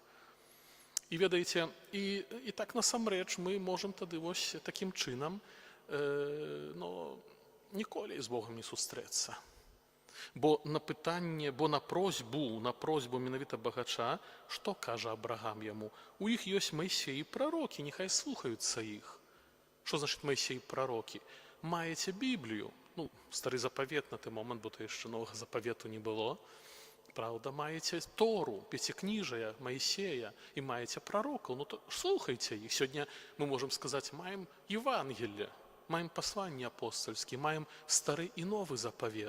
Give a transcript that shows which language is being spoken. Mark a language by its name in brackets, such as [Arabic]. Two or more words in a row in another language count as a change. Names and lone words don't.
[Belarusian] І ведаеце, і так насамрэч мы можам тады вось такім чынам, ніколі з Богом не сустрэцца. Бо на пытанне, бо на просьбу менавіта багача, што кажа Абрагам яму? У іх ёсць Майсей і прарокі, няхай слухаюцца іх. [Ukrainian] Що значить Мойсей пророки? Маєте Біблію, ну, старий запавет на той момент, бо то ще нового заповіту не було. Правда, маєте Тору, п'ятикнижия Моїсея і маєте пророків, ну то слухайте їх. Сьогодні ми можемо сказати, маємо Євангелія, маємо послання апостольські, маємо старий і новий заповіт.